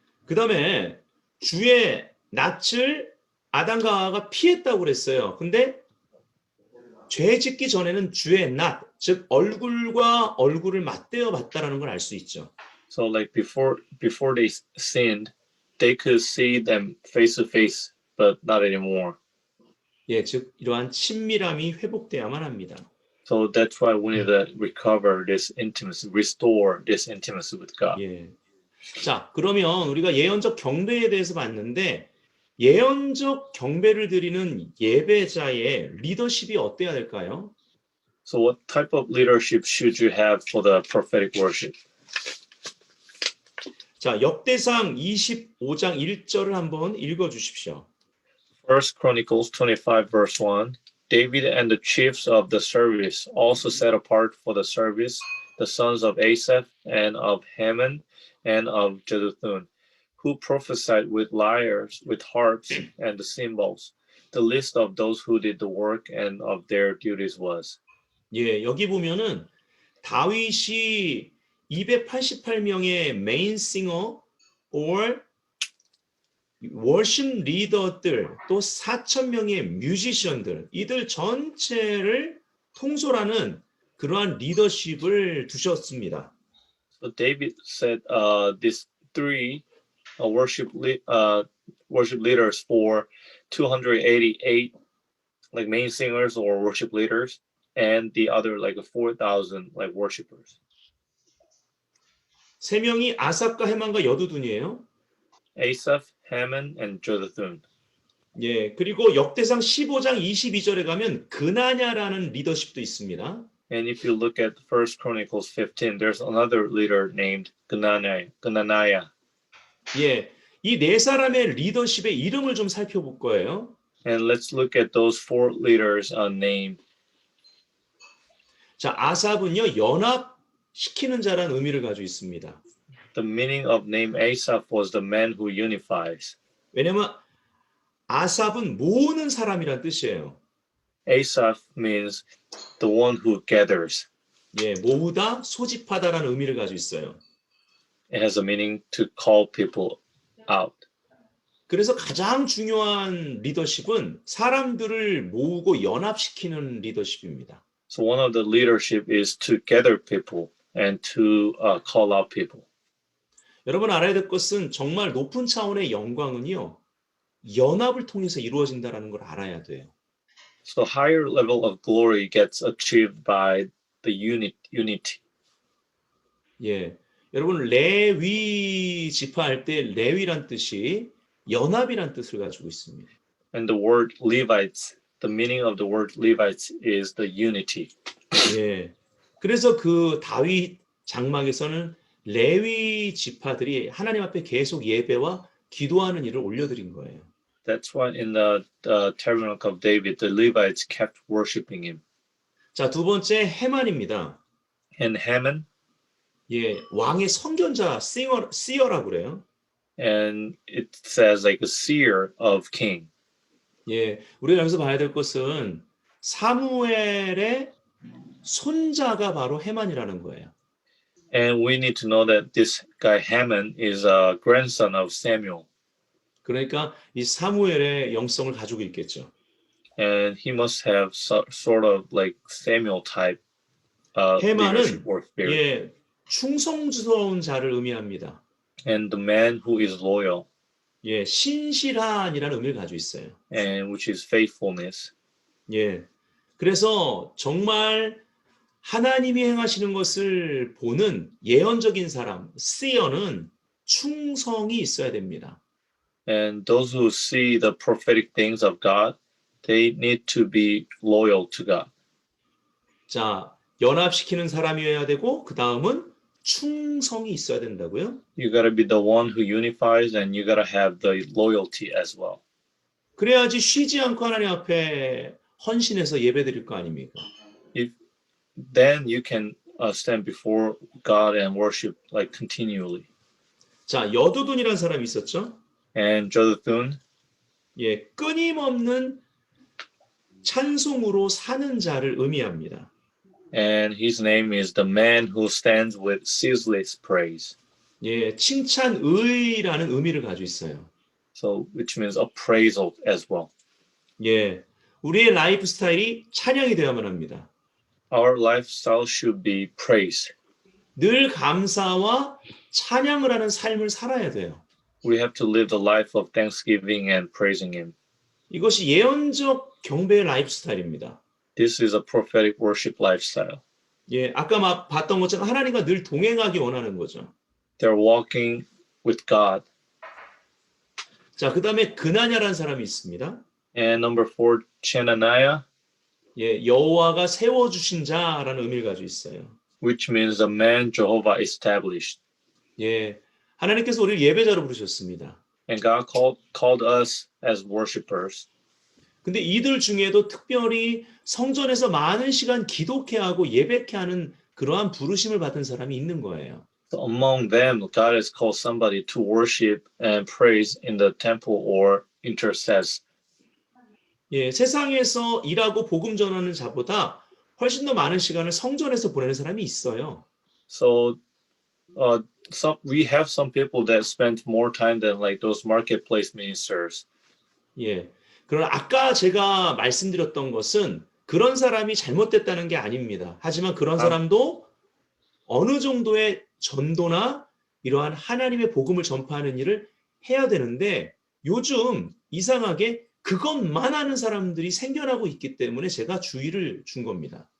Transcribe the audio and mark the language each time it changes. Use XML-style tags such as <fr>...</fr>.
<ko>그 다음에 주의 낯을 아담과 하와가 피했다고 그랬어요. 근데 죄 짓기 전에는 주의 낯, 즉 얼굴과 얼굴을 맞대어 봤다라는 걸 알 수 있죠.</ko> <en>So like before they sinned, they could see them face to face, but not anymore.</en> <ko>예, 즉 이러한 친밀함이 회복돼야만 합니다.</ko> <en>So that's why we need to recover this intimacy, restore this intimacy with God.</en> <ko>예. 자, 그러면 우리가 예언적 경배에 대해서 봤는데 예언적 경배를 드리는 예배자의 리더십이 어때야 될까요?</ko> <en>So what type of leadership should you have for the prophetic worship?</en> <ko>자, 역대상 25장 1절을 한번 읽어 주십시오.</ko> <en>First Chronicles 25 verse 1. David and the chiefs of the service also set apart for the service the sons of Asaph and of Heman and of Jeduthun, who prophesied with lyres, with harps, and the cymbals. The list of those who did the work and of their duties was.</en> <ko>예, 여기 보면은 다윗이 288명의 메인 싱어</ko> <en>or</en> <ko>월십 리더들 또 4,000명의 뮤지션들 이들 전체를 통솔하는 그러한 리더십을 두셨습니다.</ko> <en>So David said these three worship leaders for 288 like main singers or worship leaders, and the other like 4,000 like worshipers.</en> <ko>세 명이 아삽과 헤만과 여두둔이에요.</ko> <en>Asaph, Heman, and Jeduthun.</en> <ko>예, 그리고 역대상 15장 22절에 가면 그나냐라는 리더십도 있습니다.</ko> <en>And if you look at First Chronicles 15, there's another leader named Gananiah.</en> <ko>예, 이 네 사람의 리더십의 이름을 좀 살펴볼 거예요.</ko> <en>And let's look at those four leaders named.</en> <ko>자, 아삽은요 연합시키는 자라는 의미를 가지고 있습니다.</ko> <en>The meaning of name Asaph was the man who unifies.</en> <ko>왜냐면 아삽은 모으는 사람이란 뜻이에요.</ko> <en>Asaph means the one who gathers.</en> <ko>예, 모으다, 소집하다라는 의미를 가지고 있어요.</ko> <en>It has a meaning to call people out.</en> <ko>그래서 가장 중요한 리더십은 사람들을 모으고 연합시키는 리더십입니다.</ko> <en>So one of the leadership is to gather people and to call out people.</en> <ko>여러분 알아야 될 것은 정말 높은 차원의 영광은요. 연합을 통해서 이루어진다는 걸 알아야 돼요.</ko> <en>So higher level of glory gets achieved by the unity.</en> <ko>예, 여러분 레위 지파할 때 레위란 뜻이 연합이란 뜻을 가지고 있습니다.</ko> <en>And the word Levites, the meaning of the word Levites is the unity.</en> <ko>예, 그래서 그 다윗 장막에서는 레위 지파들이 하나님 앞에 계속 예배와 기도하는 일을 올려드린 거예요.</ko> <en>That's why in the tabernacle of David, the Levites kept worshiping him.</en> <ko>자, 두 번째 헤만입니다.</ko> <en>And Haman,</en> <ko>예, 왕의 선견자, seer라고 그래요.</ko> <en>and it says like a seer of king.</en> <ko>예, 우리가 여기서 봐야 될 것은 사무엘의 손자가 바로 헤만이라는 거예요.</ko> <en>And we need to know that this guy Haman is a grandson of Samuel.</en> <ko>그러니까 이 사무엘의 영성을 가지고 있겠죠.</ko> <en>And he must have sort of like Samuel type leadership</en> <ko>해만은</ko> <en>or spirit.</en> <ko>예, 충성스러운 자를 의미합니다.</ko> <en>And the man who is loyal</en> <ko>예, 신실한이라는 의미를 가지고 있어요.</ko> <en>and which is faithfulness.</en> <ko>예. 그래서 정말 하나님이 행하시는 것을 보는 예언적인 사람, seer는 충성이 있어야 됩니다.</ko> <en>And those who see the prophetic things of God, they need to be loyal to God.</en> <ko>자, 연합시키는 사람이어야 되고 그 다음은 충성이 있어야 된다고요.</ko> <en>You gotta be the one who unifies, and you gotta have the loyalty as well.</en> <ko>그래야지 쉬지 않고 하나님 앞에 헌신해서 예배드릴 거 아닙니까?</ko> <en>Then you can stand before God and worship like continually.</en> <ko>자, 여두둔이라는 사람이 있었죠.</ko> <en>And Jeduthun,</en> <ko>예, 끊임없는 찬송으로 사는 자를 의미합니다.</ko> <en>and his name is the man who stands with ceaseless praise.</en> <ko>예, 칭찬의라는 의미를 가지고 있어요.</ko> <en>So, which means appraisal as well.</en> <ko>예, 우리의 라이프 스타일이 찬양이 되어야만 합니다.</ko> <en>Our lifestyle should be praise.</en> <ko>늘 감사와 찬양을 하는 삶을 살아야 돼요.</ko> <en>We have to live the life of thanksgiving and praising him.</en> <ko>이것이 예언적 경배의 라이프 스타일입니다.</ko> <en>This is a prophetic worship lifestyle.</en> <ko>예, 아까 봤던 것처럼 하나님과 늘 동행하기 원하는 거죠.</ko> <en>They're walking with God.</en> <ko>자, 그 다음에 그나냐라는 사람이 있습니다.</ko> <en>And number 4, Chenaniah,</en> <ko>예, 여호와가 세워주신 자라는 의미를 가지고 있어요.</ko> <en>which means the man Jehovah established.</en> <ko>예, 하나님께서 우리를 예배자로 부르셨습니다.</ko> <en>And God called us as worshipers.</en> <ko>근데 이들 중에도 특별히 성전에서 많은 시간 기독해 하고 예배케 하는 그러한 부르심을 받은 사람이 있는 거예요.</ko> <en>So among them, God has called somebody to worship and praise in the temple or intercess.</en> <ko>예, 세상에서 일하고 복음 전하는 자보다 훨씬 더 많은 시간을 성전에서 보내는 사람이 있어요.</ko> <en>So we have some people that spend more time than like those marketplace ministers.</en> <ko>예. 그러나 아까 제가 말씀드렸던 것은 그런 사람이 잘못됐다는 게 아닙니다. 하지만 그런 사람도 어느 정도의 전도나 이러한 하나님의 복음을 전파하는 일을 해야 되는데 요즘 이상하게 그것만 하는 사람들이 생겨나고 있기 때문에 제가 주의를 준 겁니다.</ko>